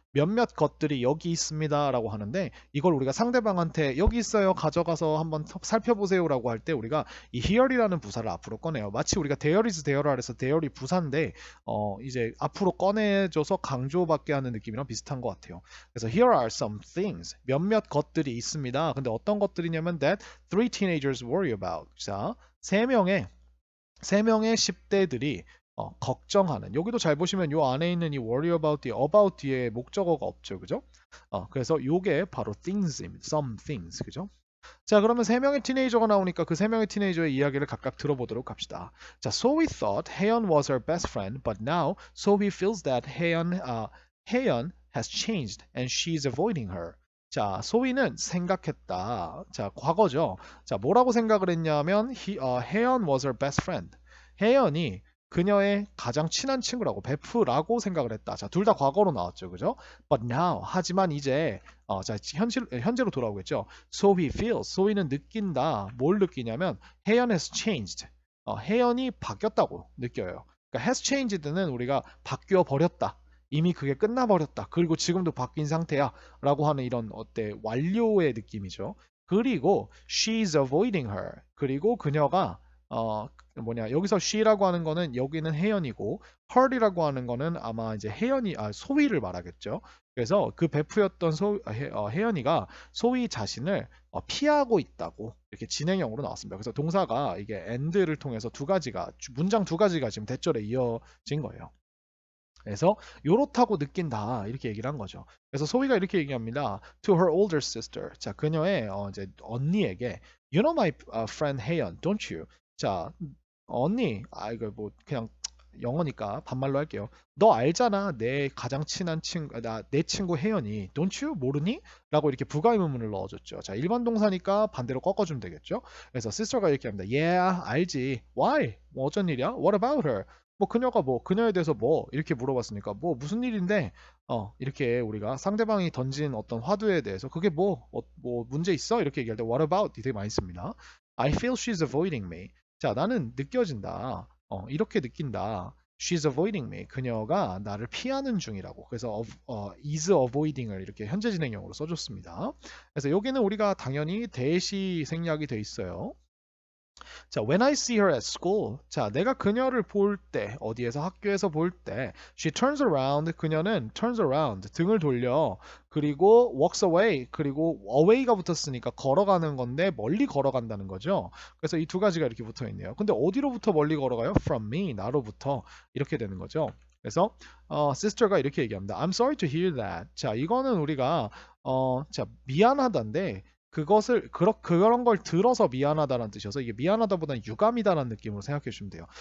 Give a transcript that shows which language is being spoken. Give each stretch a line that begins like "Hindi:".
Korean: 몇몇 것들이 여기 있습니다 라고 하는데 이걸 우리가 상대방한테 여기 있어요 가져가서 한번 살펴보세요 라고 할 때 우리가 이 here이라는 부사를 앞으로 꺼내요. 마치 우리가 there is there are에서 there이 부사인데 이제 앞으로 꺼내줘서 강조받게 하는 느낌이랑 비슷한 것 같아요.
English: 그래서 here are some things.
Korean: 몇몇 것들이 있습니다. 근데 어떤 것들이냐면
English: that three teenagers worry about.
Korean: 자, 세 명의 10대들이 걱정하는 여기도 잘 보시면 요 안에 있는 이 worry about 뒤에 목적어가 없죠. 그죠? 그래서 요게 바로 things입니다.
English: some things.
Korean: 그죠? 자, 그러면 세 명의 티네이저가 나오니까 그 세 명의 티네이저의 이야기를 각각 들어보도록 합시다.
English: 자, so we thought 혜연 was her best friend, but now so he feels that 혜연 has changed and she's avoiding her.
Korean: 자, 소희는 생각했다. 자, 과거죠. 자, 뭐라고 생각을 했냐면 혜연
English: was her best friend.
Korean: 혜연이 그녀의 가장 친한 친구라고 베프라고 생각을 했다. 자, 둘 다 과거로 나왔죠. 그죠?
English: But now
Korean: 하지만 이제 자, 현재로 돌아오겠죠.
English: So he feels.
Korean: 소희는 느낀다. 뭘 느끼냐면 혜연
English: has changed.
Korean: 혜연이 바뀌었다고 느껴요. 그러니까 has changed는 우리가 바뀌어 버렸다. 이미 그게 끝나버렸다. 그리고 지금도 바뀐 상태야. 라고 하는 이런 완료의 느낌이죠.
English: 그리고 she's avoiding her.
Korean: 그리고 그녀가 여기서 she라고 하는 거는 여기는 혜연이고 her이라고 하는 거는 아마 이제 소희를 말하겠죠. 그래서 그 베프였던 혜연이가 소희 자신을 피하고 있다고 이렇게 진행형으로 나왔습니다. 그래서 동사가 이게 and를 통해서 문장 두 가지가 지금 대절에 이어진 거예요. 그래서 요렇다고 느낀다 이렇게 얘기를 한 거죠. 그래서 소희가 이렇게 얘기합니다.
English: To her older sister.
Korean: 자, 그녀의 이제 언니에게
English: You know my friend 혜연, don't you?
Korean: 자, 언니, 이거 뭐 그냥 영어니까 반말로 할게요. 너 알잖아, 내 가장 친한 내 친구 혜연이.
English: Don't you?
Korean: 모르니? 라고 이렇게 부가의문문을 넣어줬죠. 자, 일반 동사니까 반대로 꺾어주면 되겠죠. 그래서 sister가 이렇게 합니다.
English: Yeah,
Korean: 알지.
English: Why?
Korean: 뭐 어쩐 일이야?
English: What about her?
Korean: 그녀에 대해서 이렇게 물어봤으니까 무슨 일인데 이렇게 우리가 상대방이 던진 어떤 화두에 대해서 그게 문제 있어? 이렇게 얘기할 때 what about 되게 많이 씁니다.
English: I feel she's avoiding me.
Korean: 자, 나는 느껴진다. 이렇게 느낀다.
English: She's avoiding me.
Korean: 그녀가 나를 피하는 중이라고. 그래서 is avoiding을 이렇게 현재 진행형으로 써줬습니다. 그래서 여기는 우리가 당연히 대시 생략이 돼 있어요.
English: 자, when I see her at school.
Korean: 자, 내가 그녀를 볼 때, 어디에서 학교에서 볼 때,
English: she turns around.
Korean: 그녀는
English: turns around.
Korean: 등을 돌려.
English: 그리고 walks away.
Korean: 그리고 away가 붙었으니까 걸어가는 건데 멀리 걸어간다는 거죠. 그래서 이 두 가지가 이렇게 붙어 있네요. 근데 어디로부터 멀리 걸어가요?
English: From me.
Korean: 나로부터. 이렇게 되는 거죠. 그래서 sister가 이렇게 얘기합니다.
English: I'm sorry to hear that.
Korean: 자, 이거는 우리가 자, 미안하다인데 그런 걸 들어서 미안하다라는 뜻이어서 이게 미안하다보다는 유감이다라는 느낌으로 생각해 주시면 돼요.